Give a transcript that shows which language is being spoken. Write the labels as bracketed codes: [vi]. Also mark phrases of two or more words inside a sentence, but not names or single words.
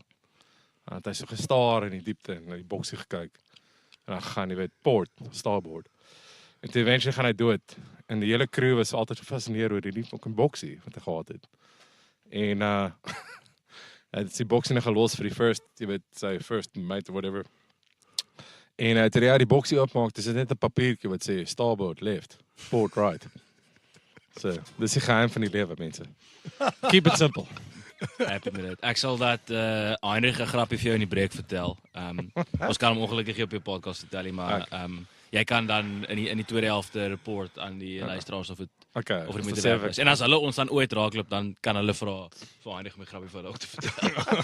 [af] En het hy so gestaar in die diepte en na die boksie gekyk. En dan gaan jy weet [en] port, starboard. [af] En toe eventually gaan hy dood. En die hele crew was altyd gefascineerd oor die fucking boksie wat hy gehad het. En hy het die boksie nog gelos vir die sy [en] first mate or whatever. [af] En toe hy die boksie oopmaak, dis net 'n papiertjie wat sê [en] starboard left, port right. [af] So, dis die geheim van die lewe, mense. [en] Keep it simple. [af] Happy met dit. Ek sal dat Heinrich 'n grappie vir jou in die breek vertel. Ons kan hom ongelukkig nie op jou podcast vertel, maar jy kan dan in die tweede helfte report aan die luisteraars of dit [en] Okay. [af] of die moeite is. En as hulle ons dan ooit raakloop, dan kan hulle vra vir Heinrich my grappie vir hulle ook te vertel.